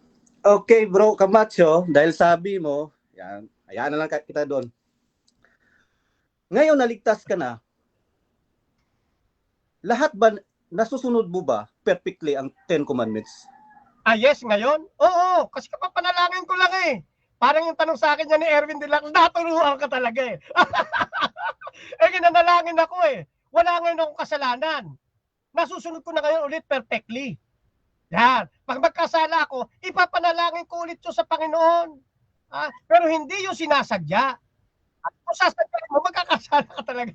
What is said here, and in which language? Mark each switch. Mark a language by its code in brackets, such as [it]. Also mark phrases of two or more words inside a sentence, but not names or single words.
[tl] Okay, bro Camacho, dahil sabi mo, yan, Hayaan na lang kita doon. Ngayon naligtas ka na, lahat ba, nasusunod mo ba perfectly ang 10 commandments? Yes, ngayon? Oo, kasi kapapanalangin ko lang eh. Parang yung tanong sa akin niya ni Erwin de la Cruz, naturuan ka talaga eh. Ginanalangin ako eh. Wala ngayon akong kasalanan. Nasusunod ko na ngayon ulit perfectly. Yan. Pag magkasala ako, ipapanalangin ko ulit yun sa Panginoon. Pero hindi yung sinasadya. At kung sasadya mo, magkakasala ka talaga.